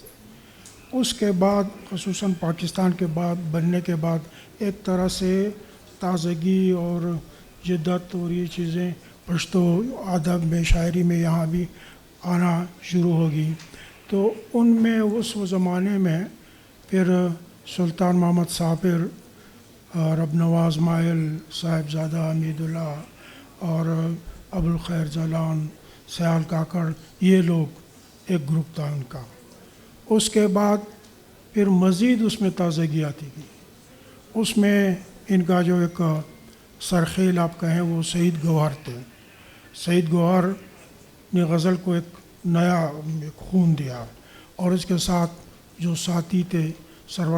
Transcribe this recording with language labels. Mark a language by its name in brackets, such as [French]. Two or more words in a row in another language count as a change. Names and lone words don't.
[Urdu] اس کے بعد خصوصاً پاکستان کے بعد بننے کے بعد ایک طرح سے تازگی اور جدت اور یہ چیزیں پشتو ادب میں، شاعری میں یہاں بھی آنا شروع ہوگی۔ تو ان میں اس زمانے میں پھر سلطان محمد صابر، رب نواز مائل، صاحبزادہ حمید اللہ اور ابوالخیر زلان، سیال کاکڑ، یہ لوگ ایک گروپ تھا ان کا۔ اس کے بعد پھر مزید اس میں تازگی آتی گئی۔ اس میں ان کا جو ایک سرخیل آپ کہیں وہ سعید گوہر تھے۔ سعید گوہر نے غزل کو ایک نیا خون دیا، اور اس کے ساتھ جو ساتھی تھے سرور